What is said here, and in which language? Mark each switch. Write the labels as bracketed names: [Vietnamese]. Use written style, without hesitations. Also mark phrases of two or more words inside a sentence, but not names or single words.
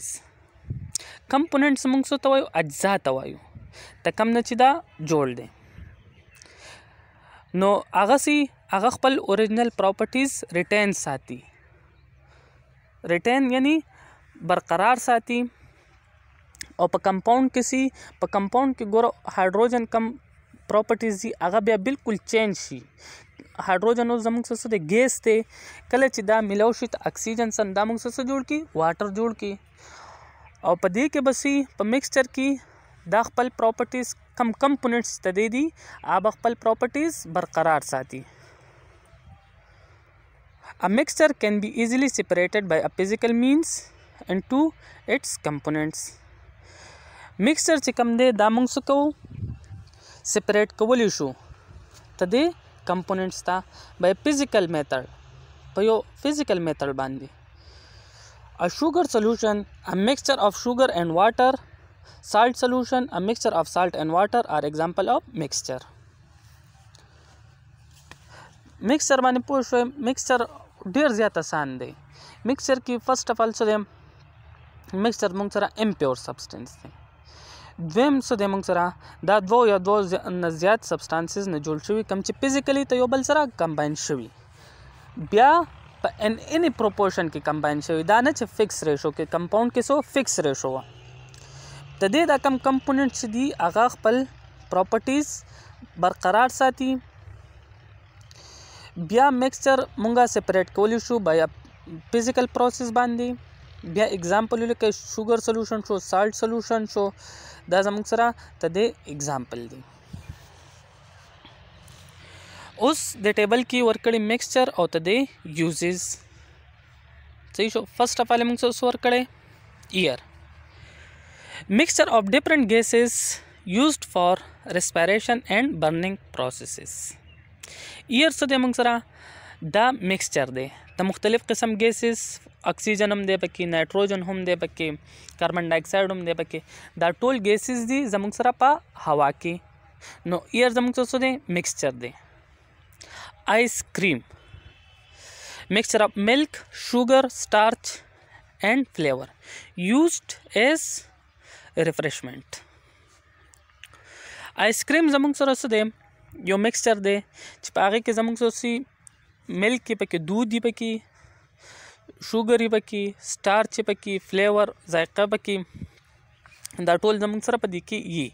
[Pashto] کمپوننټس موږ څه ته وایو؟ اجزا ته وایو، د کم نه چې دا جوړ دی نو هغه خپل [English] original properties retain [Pashto] ساتي. ریټین یعنی برقرار ساتي. او په کمپاوند کې ګوره هایډروجن کم پراپرټیز دي هغه بیا بالکل چینج شي. هایډروجن اوس زموږ څه دی؟ ګیس دی. کله چې دا ملاو شي د اکسیجن سره دا موږ څه جوړ کی؟ واټر جوړ کی. او په دې کې بس په مکسچر کې دا خپل پراپرټیز کم کمپوننټس ته دي هغه خپل پراپرټیز برقرار ساتي. [English] A mixture can be easily separated by a physical means into its components. [Pashto] mixture چې کوم دی دا موږ څه کوو؟ سپریټ کولی شو ته دې کمپوننټس ته [English] by physical method، [Pashto] په یو [English] physical method [Pashto] باندې. [English] A sugar solution, a mixture of sugar and water. Salt solution, a mixture of salt and water are example of mixture. [Pashto] mixture باندې پوه شوئ. mixture ډیر زیات آسان دی. mixture کې [English] first of all [Pashto] څه دی؟ mixture موږ سره [English] impure substance [Pashto] دی. دویم څه دی؟ موږ سره دا دوه یا دوه نه زیات سبسټانسز نه جوړ شوي کوم چې فزیکلی ته یو بل سره کمباین شوي، بیا په [English] in any proportion [Pashto] کې کمباین شوي. دا نه چې [English] fixed ratio [Pashto] کې، کمپاوند کې سو [English] fixed ratio [Pashto] وه. د دې دا کم کمپوننټس دي هغه خپل پراپرټیز برقرار ساتي. بیا مکسچر مونږه سپریټ کولی شو بیا [English] physical process [Pashto] باندې. بیا اگزامپل ولیکئ، [English] sugar solution [Pashto] شو، [English] salt solution [Pashto] شو، دا زموږ سره ته د اگزامپل دی. اوس د ټیبل کې ورکړي مکسچر او ته د یوزز. صحیح شو. [English] first of all [Pashto] موږ څه ورکړی؟ ایئر. [English] Mixture of different gases used for respiration and burning processes. [Pashto] Air څه دی موږ سره؟ دا مکسچر دی د مختلف قسم گیسز، اکسیجن هم دی پکې، نایټروجن هم دی پکې، کاربن ډای اکساید هم دی پکې. دا ټول گیسز دي زموږ سره په هوا کې. نو ایر زموږ څه دی؟ مکسچر دی. [English] ice cream, mixture of milk, sugar, starch and flavor used as refreshment. ice cream [Pashto] زموږ سره څه دی؟ یو مکسچر دی چې په هغې کې زموږ سره ملک یې پکې، دود یې پکې، شوګر یې پکې، سټارچ یې پکې، فلیور ذایقه پکې، دا ټول زموږ سره په دې کې یي.